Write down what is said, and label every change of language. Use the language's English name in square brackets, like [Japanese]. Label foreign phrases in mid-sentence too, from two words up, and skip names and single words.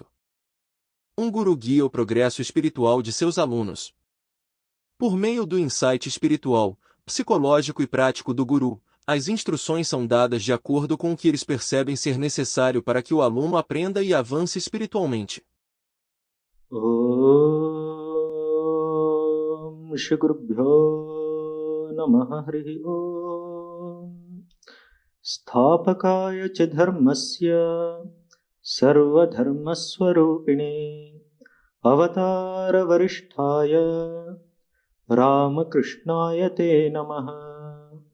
[Portuguese] Um guru guia o progresso espiritual de seus alunos. Por meio do insight espiritual, psicológico e prático do guru, as instruções são dadas de acordo com o que eles percebem ser necessário para que o aluno aprenda e avance espiritualmente. [Sanskrit] ॐ श्री गुरुभ्यो नमः हरिः ॐ स्थापकाय च धर्मस्य सर्वधर्मस्वरूपिणे अवतार वरिष्ठाय रामकृष्णाय ते नमः